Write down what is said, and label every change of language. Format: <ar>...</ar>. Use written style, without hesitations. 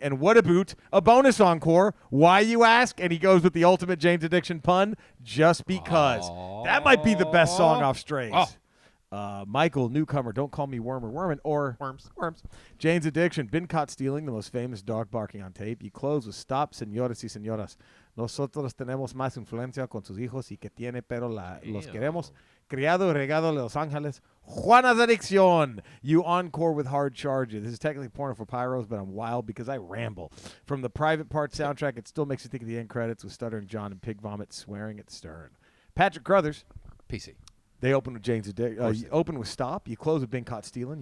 <en>And what about a bonus encore? Why, you ask? And he goes with the ultimate Jane's Addiction pun, just because. That might be the best song off Strays. Michael, newcomer, Don't Call Me Worm or Wormin, or Worms. Jane's Addiction, Been Caught Stealing, the most famous dog barking on tape. You close with Stop,</en> <es>Señores y Señoras. Nosotros tenemos más influencia con sus hijos y que tiene, pero los queremos. Criado y regado de Los Ángeles.</es> <en>Juana's Adicción. You encore with Hard Charges. This is technically porno for pyros, but I'm wild because I ramble. From the Private Part soundtrack, it still makes you think of the end credits with Stuttering John and Pig Vomit swearing at Stern. Patrick Crothers. PC. They open with Jane's Addiction. You open with Stop. You close with Been Caught Stealing.</en>